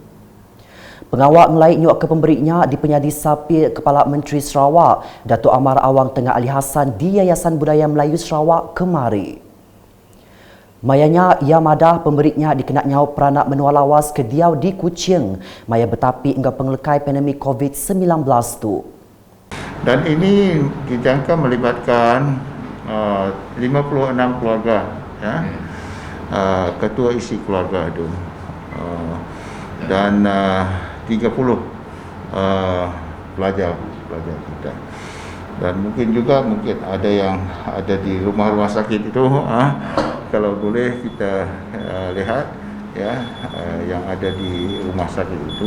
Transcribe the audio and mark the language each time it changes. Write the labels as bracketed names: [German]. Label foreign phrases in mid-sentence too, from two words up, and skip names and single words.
[Iban] Pengawal melaik nyuak ke pemberinya di penyadi sapi Kepala Menteri Sarawak, Datuk Amar Awang Tengah Ali Hassan di Yayasan Budaya Melayu Sarawak kemari. Mayanya ia madah pemberinya dikenal nyau peranak menua lawas ke diau di Kuching, maya betapi hingga penglekai pandemik COVID-19 tu. [Malay] Dan ini dijangka melibatkan 56 keluarga, ya. Ketua isi keluarga itu. Dan 30 pelajar kita, dan mungkin ada yang ada di rumah sakit itu, kalau boleh kita lihat, ya, yang ada di rumah sakit itu.